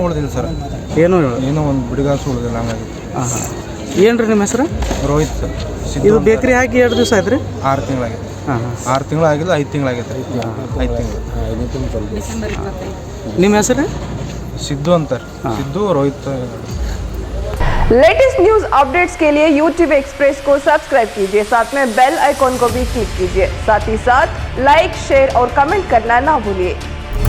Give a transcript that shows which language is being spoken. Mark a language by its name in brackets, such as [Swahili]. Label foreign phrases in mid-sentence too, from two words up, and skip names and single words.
[Kannada] ಉಳಿದಿಲ್ಲ ಸರ್. ಏನೋ ಒಂದು ಬಿಡಿಗಾಸು ಉಳಿದಿಲ್ಲ ಹಂಗಾಗಿತ್ತು. ಹಾಂ ಹಾಂ ಏನು ರೀ ನಿಮ್ಮ ಹೆಸರು? ರೋಹಿತ್ ಸರ್. ಇದು ಬೇಕ್ರಿ ಹಾಕಿ 2 ದಿವಸ ಆಯ್ತು ರೀ? 6 ತಿಂಗಳಾಗಿದೆ. ಹಾಂ ಹಾಂ 6 ತಿಂಗಳು ಆಗಿಲ್ಲ, 5 ತಿಂಗಳಾಗೈತೆ. 5 ತಿಂಗಳು. ನಿಮ್ಮ ಹೆಸರು? ಸಿದ್ದು ಅಂತಾರೆ. ಸಿದ್ದು ರೋಹಿತ್. [English] latest news updates [Hindi] के लिए YouTube एक्सप्रेस को सब्सक्राइब कीजिए, साथ में [English] bell icon [Hindi] को भी क्लिक कीजिए. साथ ही साथ लाइक, शेयर और कमेंट करना ना भूलिए.